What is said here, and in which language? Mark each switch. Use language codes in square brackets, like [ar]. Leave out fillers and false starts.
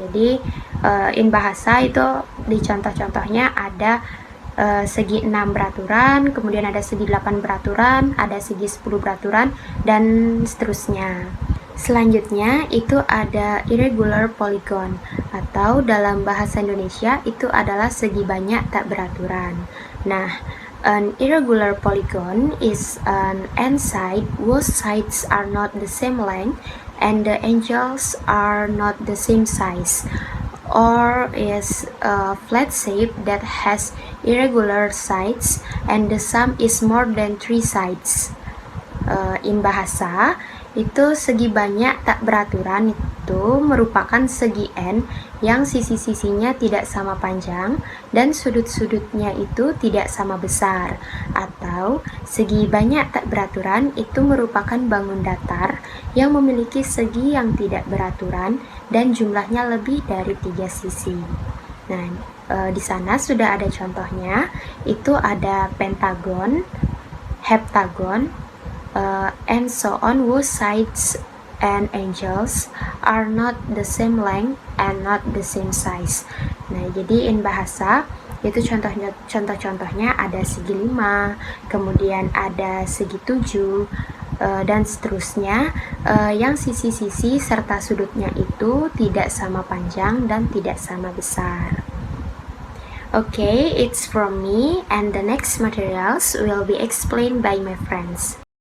[id] Jadi in bahasa itu di contoh-contohnya ada segi 6 beraturan, kemudian ada segi 8 beraturan, ada segi 10 beraturan, dan seterusnya. Selanjutnya itu ada irregular polygon, atau dalam bahasa Indonesia itu adalah segi banyak tak beraturan. Nah, [en] an irregular polygon is an n-side whose sides are not the same length and the angles are not the same size, or is a flat shape that has irregular sides and the sum is more than 3 sides. [id] In bahasa Itu segi banyak tak beraturan itu merupakan segi N yang sisi-sisinya tidak sama panjang dan sudut-sudutnya itu tidak sama besar. Atau segi banyak tak beraturan itu merupakan bangun datar yang memiliki segi yang tidak beraturan dan jumlahnya lebih dari 3 sisi. Nah, di sana sudah ada contohnya, itu ada [en] pentagon, heptagon, and so on, whose sides and angles are not the same length and not the same size. [id] Nah, jadi in bahasa itu contoh-contohnya ada segi 5, kemudian ada segi 7, dan seterusnya, yang sisi-sisi serta sudutnya itu tidak sama panjang dan tidak sama besar. [en] Okay, it's from me, and the next materials will be explained by my friends.